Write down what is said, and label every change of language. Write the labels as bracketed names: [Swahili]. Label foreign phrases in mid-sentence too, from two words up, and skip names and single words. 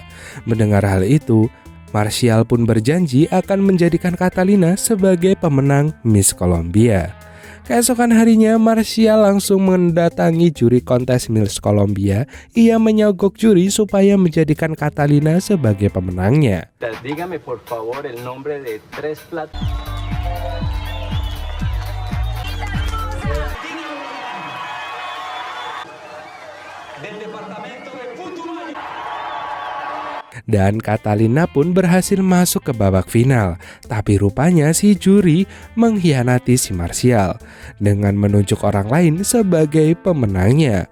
[Indonesian] Mendengar hal itu, Martial pun berjanji akan menjadikan Catalina sebagai pemenang Miss Colombia. Keesokan harinya, Martial langsung mendatangi juri kontes Miss Colombia. Ia menyogok juri supaya menjadikan Catalina sebagai pemenangnya. [Spanish] Dígame por favor el nombre de tres platos. [Indonesian] Dan Catalina pun berhasil masuk ke babak final. Tapi rupanya si juri mengkhianati si Martial dengan menunjuk orang lain sebagai pemenangnya.